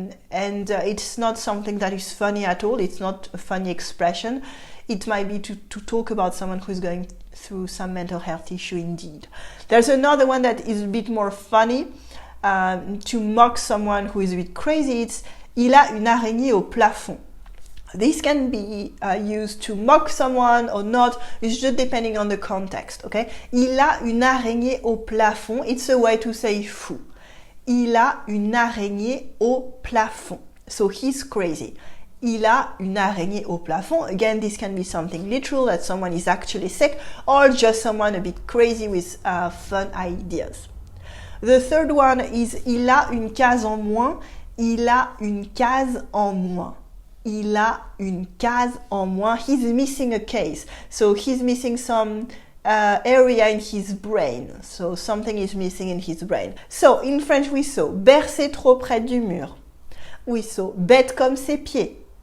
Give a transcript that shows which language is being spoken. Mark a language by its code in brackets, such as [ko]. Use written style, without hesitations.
[en] It's not something that is funny at all. It's not a funny expression. It might be to talk about someone who is going through some mental health issue indeed. There's another one that is a bit more funny, to mock someone who is a bit crazy. It's [fr] il a une araignée au plafond. [en] This can be used to mock someone or not. It's just depending on the context, okay? [fr] Il a une araignée au plafond. [en] It's a way to say fou. [fr] Il a une araignée au plafond. [en] So he's crazy. [fr] Il a une araignée au plafond. [en] Again, this can be something literal, that someone is actually sick, or just someone a bit crazy with fun ideas. The third one is [fr] il a une case en moins. Il a une case en moins. Il a une case en moins. [en] He's missing a case. So he's missing some area in his brain. So something is missing in his brain. So in French we saw [fr] bercé trop près du mur. [en] We saw [fr] bête comme ses pieds.